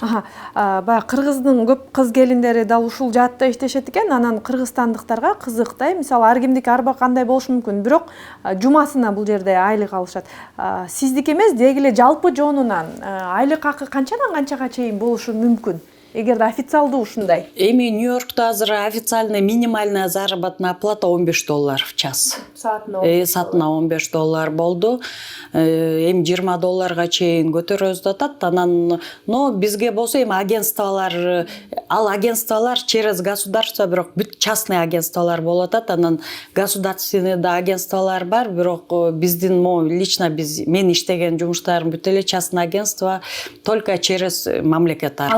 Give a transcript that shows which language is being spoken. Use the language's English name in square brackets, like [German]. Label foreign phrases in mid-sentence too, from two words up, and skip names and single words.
[Kyrgyz] Баягы кыргыздын көп кыз келиндери дал ушул жаатта иштешет экен, анан кыргызстандыктарга кызыктай, мисалы ар кимдики ар кандай болушу мүмкүн, бирок жумасына бул жерде айлык алышат. Сиздики эмес, деги эле жалпы жонунан айлык акы канчадан канчага чейин болушу мүмкүн? Эгерде официалдуу ушундай. Эми Нью-Йоркто азыр [Russian] официальный минимальная заработная плата $15 в час. [Kyrgyz] Саатына $15 болду. Эми $20 чейин көтөрөбүз деп атат. Анан, но бизге болсо эми агентстволор, ал агентстволор [Russian] через государство, [Kyrgyz] бирок бүт частный агентстволор болуп атат. Анан государственный да агентстволор бар, бирок биздин лично мен иштеген жумуштарым бүт эле частный агентство, [Russian] только через [Kyrgyz] мамлекет аркылуу.